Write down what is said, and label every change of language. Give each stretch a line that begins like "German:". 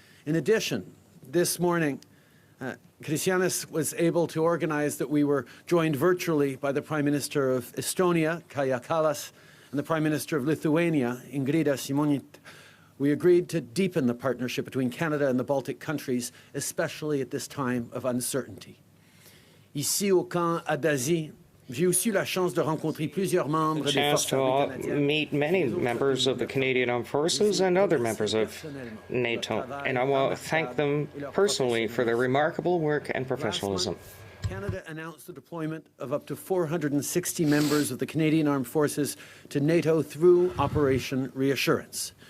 English: In addition, this morning, Christianis was able to organize that we were joined virtually by the Prime Minister of Estonia, Kaja Kallas, and the Prime Minister of Lithuania, Ingrida Šimonytė. We agreed to deepen the partnership between Canada and the Baltic countries, especially at this time of uncertainty.
French: Ici au camp Adazi, j'ai aussi eu la chance de rencontrer plusieurs membres des forces armées canadiennes.
English: Meet many members of the Canadian Armed Forces and other members of NATO, and I want to thank them personally for their remarkable work and professionalism. Canada announced the deployment of up to 460 members of the Canadian Armed Forces to NATO through Operation Reassurance.